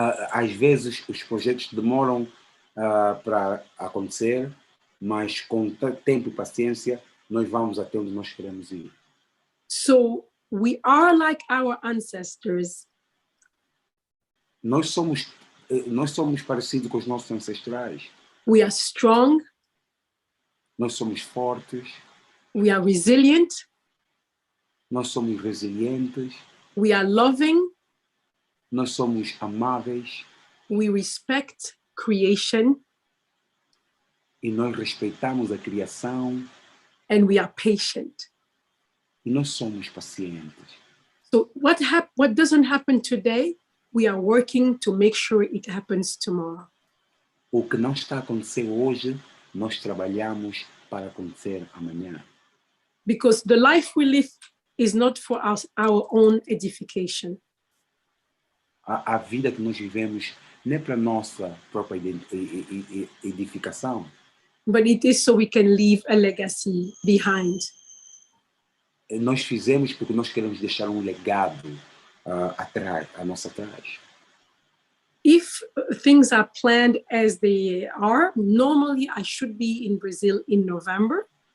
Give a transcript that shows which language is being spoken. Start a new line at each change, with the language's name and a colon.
Portuguese: Às vezes os projetos demoram para acontecer, mas com tempo e paciência nós vamos até onde nós queremos ir.
English: So we are like our ancestors.
Portuguese: Nós somos parecidos com os nossos ancestrais.
English: We are strong.
Portuguese: Nós somos fortes.
English: We are resilient.
Portuguese: Nós somos resilientes.
English: We are loving.
Portuguese: Nós somos amáveis.
English: We respect creation.
Portuguese: E nós respeitamos a criação.
English: And we are patient.
Portuguese: E nós somos pacientes.
English: So what doesn't happen today, we are working to make sure it happens tomorrow.
Portuguese: O que não está acontecendo hoje, nós trabalhamos para acontecer amanhã.
English: Because the life we live is not for our own edification.
Portuguese: A vida que nós vivemos não é para nossa própria edificação.
English: But it is so we can leave a legacy behind.
Portuguese: nós fizemos porque nós queremos deixar um legado atrás, a nossa atrás.
English: If things are planned as they are, normally I should be in Brazil in November.